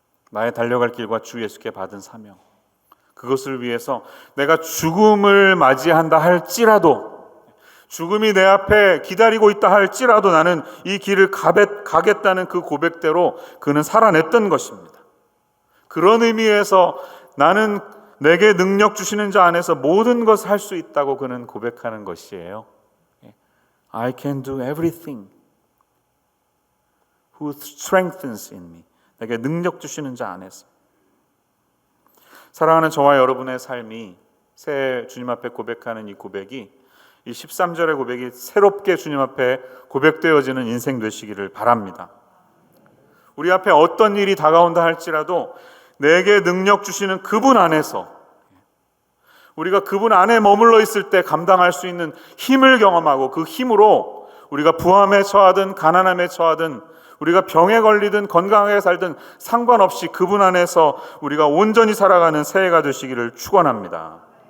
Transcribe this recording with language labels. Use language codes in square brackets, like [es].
[ko] 나의 달려갈 길과 주 예수께 받은 사명, 그것을 위해서 내가 죽음을 맞이한다 할지라도, 죽음이 내 앞에 기다리고 있다 할지라도 나는 이 길을 가겠다는 그 고백대로 그는 살아냈던 것입니다. 그런 의미에서 나는 내게 능력 주시는 자 안에서 모든 것을 할 수 있다고 그는 고백하는 것이에요. [en] I can do everything who strengthens in me. [ko] 내게 능력 주시는 자 안에서. 사랑하는 저와 여러분의 삶이 새 주님 앞에 고백하는 이 고백이, 이 13절의 고백이 새롭게 주님 앞에 고백되어지는 인생 되시기를 바랍니다. 우리 앞에 어떤 일이 다가온다 할지라도 내게 능력 주시는 그분 안에서, 우리가 그분 안에 머물러 있을 때 감당할 수 있는 힘을 경험하고 그 힘으로 우리가 부함에 처하든 가난함에 처하든 우리가 병에 걸리든 건강하게 살든 상관없이 그분 안에서 우리가 온전히 살아가는 새해가 되시기를 축원합니다.